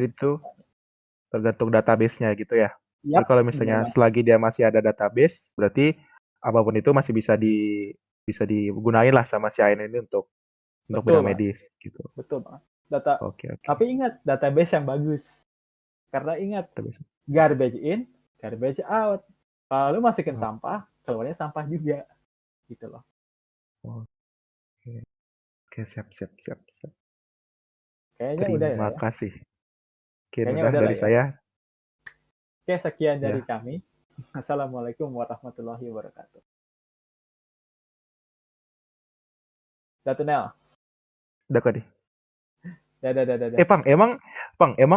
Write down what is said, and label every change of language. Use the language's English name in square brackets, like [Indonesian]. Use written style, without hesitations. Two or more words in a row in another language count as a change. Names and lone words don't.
[Indonesian] itu tergantung database-nya gitu ya. Jadi Yap, kalau bener misalnya banget. selagi dia masih ada database, berarti apapun itu masih bisa digunain lah sama si AN ini untuk Betul bidang banget. medis gitu. Betul banget. Data, Oke, oke. tapi ingat database yang bagus. Karena ingat, Database. [English] garbage in, garbage out. [Indonesian] Kalau lu masukin Oh, sampah, keluarnya sampah juga. Gitu loh. oke. Oke, siap, siap, siap, siap. Kayaknya udah ya. Terima kasih. Mungkin Kayaknya udah udah lah dari ya. saya. Oke, sekian dari Ya, kami. [Arabic] السلام عليكم ورحمة الله وبركاته. Datunel. [Indonesian] udah kok deh. Dadah, dadah, dadah. Pang, emang